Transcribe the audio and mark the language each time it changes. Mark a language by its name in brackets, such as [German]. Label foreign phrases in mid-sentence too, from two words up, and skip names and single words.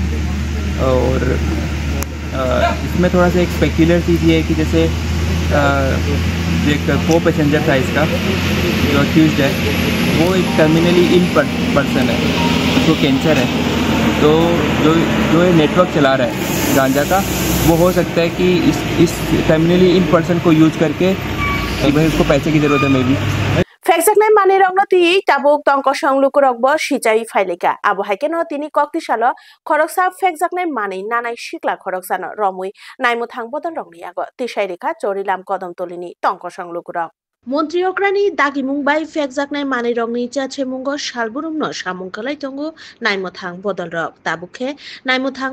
[Hindi] और इसमें थोड़ा सा एक स्पेक्युलर चीज़ ये है कि जैसे जो एक को पैसेंजर था इसका जो अक्यूज्ड है वो एक [English] terminally ill person [Hindi] है, उसको कैंसर है, तो जो ये नेटवर्क चला रहा है गांजा का वो हो सकता है कि इस [English] terminally in person [Hindi] को यूज करके भाई उसको पैसे की जरूरत है [English] may be [Kok Borok] Fekjaknai mani rokno tui tabuk tongko songlugurok bo sijai failika abo haikeno tini koktisalo khoroksa fekjaknai mani nanai sikla khoroksano romui naimmuthang bodolrokni ago tisairikha chorilam kodamtolini tongko songlugurok Montri okrani dagi mungbai fekjaknai mani rokni chachemungo salburumno samungkalai tongo naimmuthang bodolrok tabukhe naimmuthang